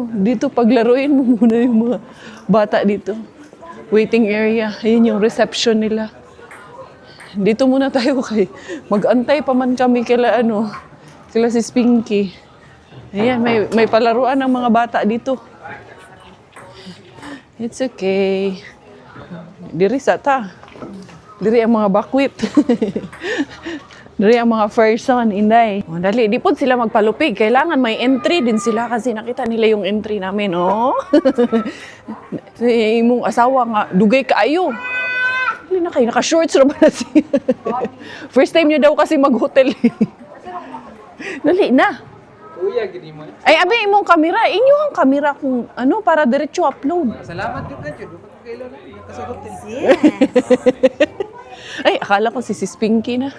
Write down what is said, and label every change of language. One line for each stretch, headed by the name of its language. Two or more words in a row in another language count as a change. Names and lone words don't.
Filipino: Dito, paglaruin mo muna yung mga bata dito.
English: Waiting area.
Filipino: Ayan yung reception nila. Dito muna tayo
Cebuano: kay mag-antay pa man kami kila
Filipino: si Spinky. Ayan, may palaruan ng mga bata dito.
English: It's okay.
Cebuano: Diri sa ta. Diri ang mga bakwit. Diri ang mga person, inday.
Filipino: Oh, dali, di po sila magpalupig. Kailangan may entry din sila kasi nakita nila yung entry namin, oh.
Cebuano: Imong asawa nga, dugay kaayo. Dali na kayo, naka-shorts na ba na siya?
English: First time
Filipino: niyo daw kasi mag-hotel.
Cebuano: Dali na. Kuya, gini mo. Ay, abi, imong kamera. Inyo ang kamera kung para diretso upload. Salamat din na dyan. Dapat ko kayo lang. Kasagot din.
Filipino: Ay, akala ko si Spinky na.